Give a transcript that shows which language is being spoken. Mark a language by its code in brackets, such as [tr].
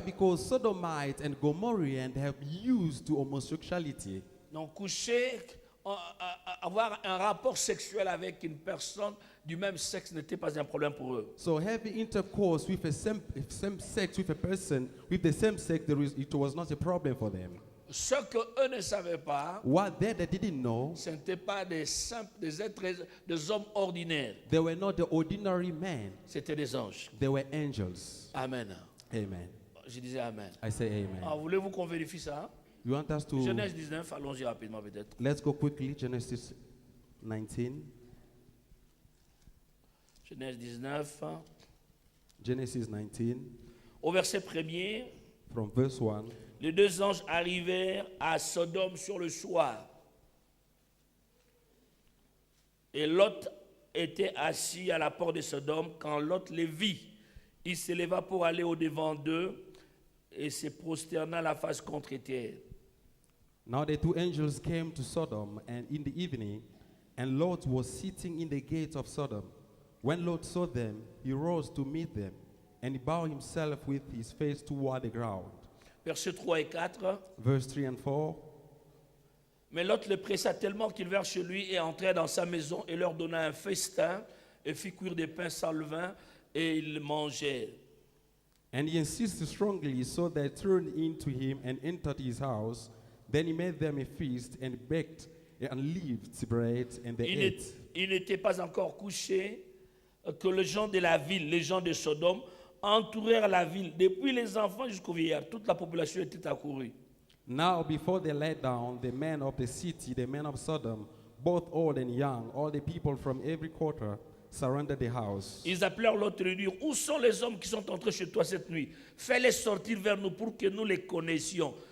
[en] Because Sodomites and Gomorrheans have used to homosexuality. [fr] Donc coucher, avoir un rapport sexuel avec une personne du même sexe n'était pas un problème pour eux. [en] So having intercourse with a same sex with a person with the same sex, it was not a problem for them. [fr] Ce qu'eux ne savaient pas, [en] What they didn't know, [fr] ce n'étaient pas des êtres, des hommes ordinaires. [en] they were not the ordinary men. [fr] C'était des anges. [en] They were angels. [fr] Amen. [en] Amen. [fr] Je disais Amen. [en] I say amen. [fr] Alors, voulez-vous qu'on vérifie ça? [en] You want us to... [fr] Genèse 19, allons-y rapidement peut-être. [en] Let's go quickly. Genesis 19. [fr] Genèse 19, [en] Genesis 19, [fr] au verset 1er, [en] from verse 1. [fr] les deux anges arrivèrent à Sodome sur le soir. Et Lot était assis à la porte de Sodome quand Lot les vit. Il se leva pour aller au-devant d'eux et se prosterna la face contre terre. [en] Now the two angels came to Sodom and in the evening, and Lot was sitting in the gates of Sodom. When Lot saw them, he rose to meet them, and he bowed himself with his face toward the ground. [fr] Versets 3 et 4. [en] Verse 3 and 4. [fr] Mais Lot le pressa tellement qu'il vint chez lui et entra dans sa maison et leur donna un festin et fit cuire des pains sans levain et ils mangèrent. [en] And he insisted strongly, so they turned into him and entered his house. Then he made them a feast and baked unleavened bread, and they ate. [fr] Il n'était pas encore couché que les gens de la ville, les gens de Sodome, entourèrent la ville. Depuis les enfants jusqu'aux vieillards, toute la population était accourue. [en] Now before they lay down, the men of the city, the men of Sodom, both old and young, all the people from every quarter, surrounded the house. [fr] Ils appelèrent l'autre et lui dirent, où sont les hommes qui sont entrés chez toi cette nuit? Fais-les sortir vers nous pour que nous les connaissions.